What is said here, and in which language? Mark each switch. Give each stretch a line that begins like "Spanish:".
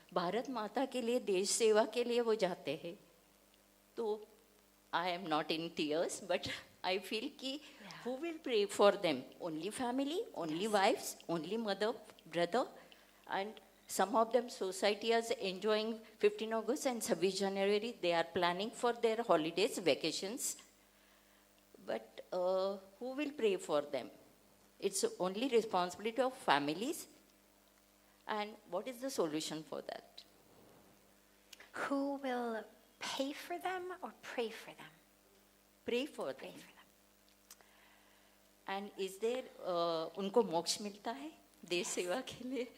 Hindi: भारत माता के लिए, देश सेवा के लिए वो जाते हैं. तो
English: I am not in tears but I feel
Hindi: कि
English: who will pray for them? Only family, only wives, only mother, brother, and some of them society is enjoying 15 August and 26 January. They are planning for their holidays, vacations. But who will pray for them? It's only responsibility of families. And what is the solution for that? Who will pay for them or pray for them? Pray for them. Pray for them. And is there
Hindi: उनको मोक्ष मिलता है देश सेवा के लिए?